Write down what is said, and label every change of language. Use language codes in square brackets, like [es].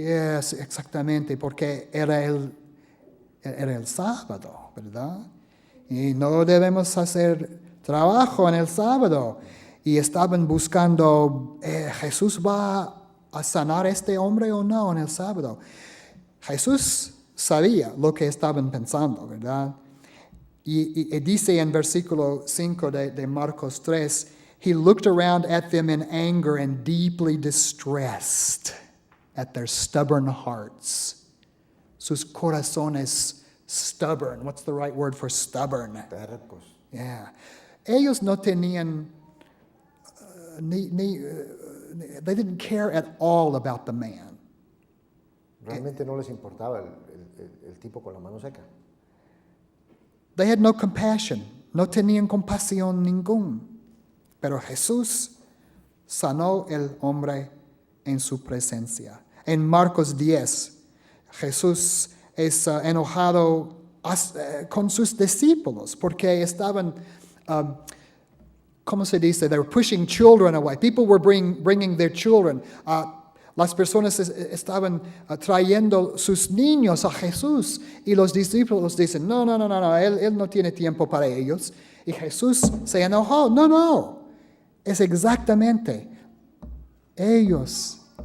[es] Yes, exactamente, porque era el sábado, ¿verdad? Y no debemos hacer trabajo en el sábado. Y estaban buscando, ¿Jesús va a sanar a este hombre o no en el sábado? Jesús sabía lo que estaban pensando, ¿verdad? Y dice en versículo 5 de Marcos 3, [en] he looked around at them in anger and deeply distressed at their stubborn hearts. [es] Sus corazones [en] stubborn. What's the right word for stubborn? [es] Tercos. [en] Yeah. [es] Ellos no tenían, [en] they didn't care at all about the man. [es] Realmente no les importaba el tipo con la mano seca. [en] They had no compassion. [es] No tenían compasión ninguna. Pero Jesús sanó el hombre en su presencia. En Marcos 10, Jesús es enojado con sus discípulos porque estaban, ¿cómo se dice? [en] They were pushing children away. People were bringing their children. [es] Las personas estaban trayendo sus niños a Jesús y los discípulos dicen, no, él no tiene tiempo para ellos. Y Jesús se enojó, no. Es exactamente ellos.